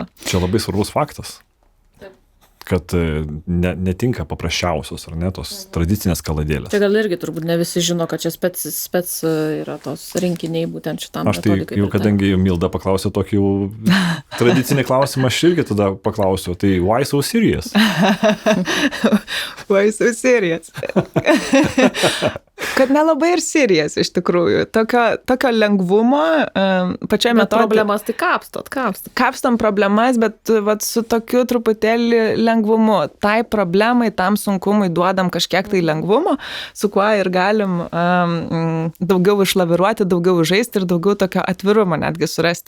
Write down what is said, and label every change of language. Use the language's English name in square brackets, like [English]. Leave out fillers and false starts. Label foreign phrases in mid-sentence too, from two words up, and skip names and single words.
[Lithuanian] Čia labai svarbus faktas, kad netinka paprasčiausios, ar ne, tos tradicinės kaladėlės. Tai gal irgi turbūt ne visi žino, kad čia spec yra tos rinkiniai būtent šitam metodikai. Aš tai jau, kadangi Milda paklausė tokį jau tradicinį klausimą, aš irgi tada paklausiu, tai [English] why so serious? Why so serious? [Lithuanian] Kad nelabai ir serious iš tikrųjų. Tokio lengvumo pačioje metodikoje. Problemas tai Kapstom problemas, bet vat, su tokiu truputėlį lengvumu. Tai problemai, tam sunkumui duodam kažkiek tai lengvumo, su kuo ir galim daugiau išlaviruoti, daugiau žaisti ir daugiau tokio atvirumo netgi surasti.